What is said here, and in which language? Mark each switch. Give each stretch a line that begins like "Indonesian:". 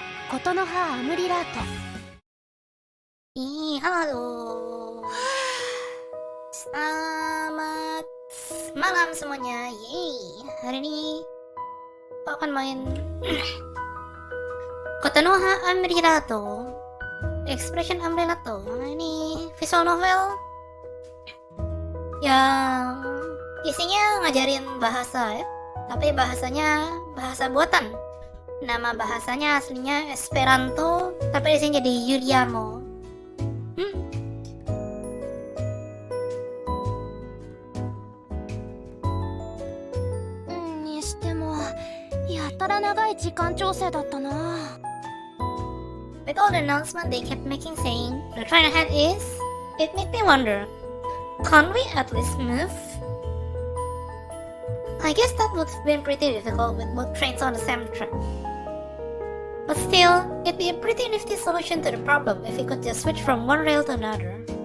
Japanese: ことの葉アムリラート。
Indonesian: Halo. Selamat malam semuanya. Yeay. Hari ini aku akan main Kotonoha Amrilato. Expression Amrilato. Ini visual novel yang isinya ngajarin bahasa ya. Tapi bahasanya bahasa buatan. Nama bahasanya aslinya Esperanto, tapi di sini jadi Juliano.
Japanese: にしてもやたら長い時間調整だったな。
English: With all the announcement they kept making saying, the train ahead is, it made me wonder, can't we at least move? I guess that would have been pretty difficult with both trains on the same track. But still, it'd be a pretty nifty solution to the problem if we could just switch from one rail to another.